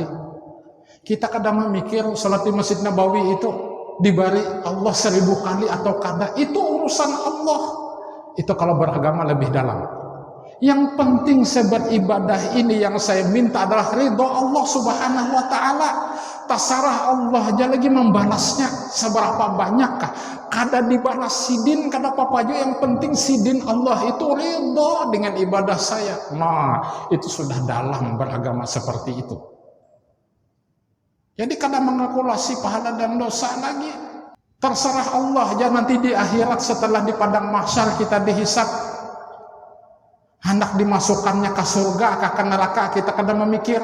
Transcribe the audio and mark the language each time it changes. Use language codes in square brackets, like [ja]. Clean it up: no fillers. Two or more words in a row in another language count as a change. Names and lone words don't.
[bjn] Kita kadang memikir sholat di Masjid Nabawi itu diberi Allah 1000 kali atau kada. [id] Itu urusan Allah. Itu kalau beragama lebih dalam. Yang penting saya beribadah ini yang saya minta adalah ridho Allah [ar] سبحانه وتعالى. [bjn] Tasarah Allah aja lagi membalasnya seberapa banyakkah? Kada dibalas sidin, kada apa-apa aja, yang penting sidin Allah itu ridho dengan ibadah saya. [id] Nah, itu sudah dalam beragama seperti itu. [bjn] Jadi kada mengalkulasi pahala dan dosa lagi. [id] Terserah Allah aja nanti di akhirat setelah di padang mahsyar kita dihisab. Hendak dimasukkannya ke surga, ke neraka, kita kadang memikir.